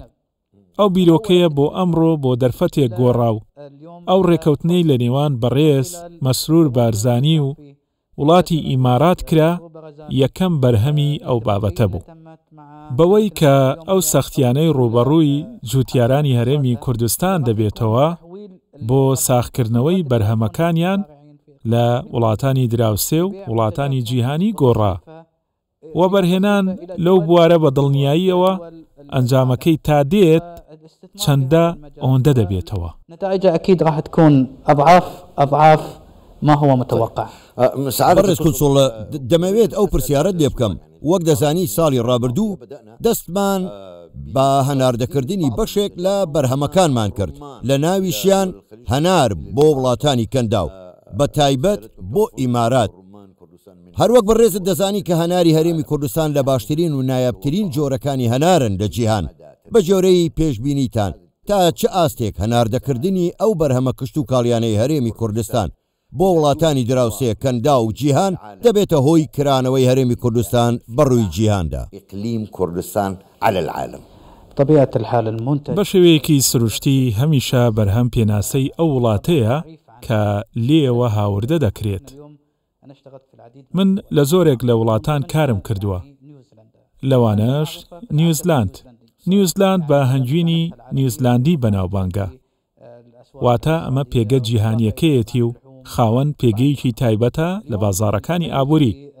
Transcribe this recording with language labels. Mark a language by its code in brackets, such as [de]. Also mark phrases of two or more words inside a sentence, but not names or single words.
[ckb] ئەو بیرۆکەیە بۆ ئەمڕۆ بۆ دەرفەتێک گۆڕاو ئەو ڕێکەوتنەی لە نێوان بەڕێز مەسرور بارزانی و وڵاتی ئیمارات کرا یەکەم بەرهەمی ئەو بابەتە بوو، بەوەی کە ئەو سەختیانەی ڕوبەڕووی جوتیارانی هەرێمی کوردستان دەبێتەوە بۆ ساختکردنەوەی بەرهەمەکانیان لە وڵاتانی دراوسێ و وڵاتانی جیهانی گۆڕا. وەبەرهێنان لەو بوارە بە دڵنیاییەوە ئەنجامەکەی تا دێت چەندە ئەوەندە دەبێتەوە. [ar] نتائج أكيد راح تكون أضعاف ما هو متوقع؟ [ckb] بەڕێز کونسوڵ دەمەوێت ئەو پرسیارەت لێ بکەم وەک دەزانی ساڵی ڕابردوو دەستمان بە هەناردەکردنی بەشێک لە بەرهەمەکانمان کرد لە ناویشیان هەنار بۆ وڵاتانی کەنداو بە تایبەت بۆ ئیمارات. هەروەک بەڕێزت دەزانی کە هەناری هەرێمی کوردستان لە باشترین و نایابترین جۆرەکانی هەنارن لە جیهان. بە جۆرەی پێشبینیتان تا چه ئاستێک هەناردەکردنی ئەو بەرهەمە کشت و کاڵیانەی هەرێمی کوردستان بۆ وڵاتانی دراوسێ کەندا و جیهان دەبێتە هۆی کرانەوەی هەرێمی کوردستان بەڕووی جیهاندا. [ar] ئیقلیم کوردستان على العالم. طبيعة الحال المنتج [ckb] بە شێوەیەکی سروشتی هەمیشە بەرهەم پێناسەی ئەو وڵاتەیە کە لێەوە هاوردە دەکرێت. من لە زۆرێک لە وڵاتان کارم کردووە، لەوانەش نیوزلاند بە هەنگوینی نیوزلاندی بەناوبانگە، واتە ئەمە پێگە جیهانیەکەیەتی و خاوەن پێگەیەکی تایبەتە لە بازاڕەکانی ئابووری.